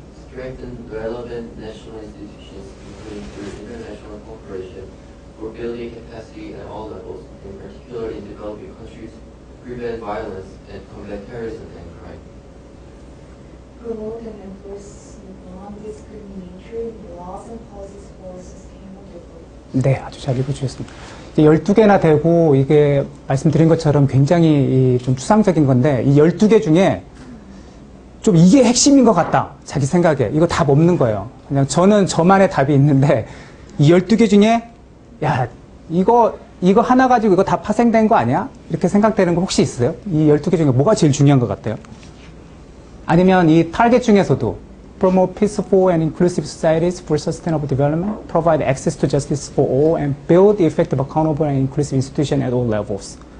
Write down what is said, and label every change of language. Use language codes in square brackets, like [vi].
[en] Strengthen relevant national institutions, including through international cooperation, for building capacity at all levels, in particular in developing countries, prevent violence and combat terrorism and crime. Promote and enforce non-discriminatory laws and policies for sustainable development. [ko] 네, 아주 잘 읽어주셨습니다. 12개나 되고, 이게 말씀드린 것처럼 굉장히 좀 추상적인 건데, 이 12개 중에 좀 이게 핵심인 것 같다. 자기 생각에. 이거 답 없는 거예요. 그냥 저는 저만의 답이 있는데, 이 12개 중에, 야, 이거 하나 가지고 이거 다 파생된 거 아니야? 이렇게 생각되는 거 혹시 있어요? 이 12개 중에 뭐가 제일 중요한 것 같아요? 아니면 이 타겟 중에서도 [en] promote peaceful and inclusive societies for sustainable development, provide access to justice for all, and build effective, accountable, and inclusive institutions at all levels.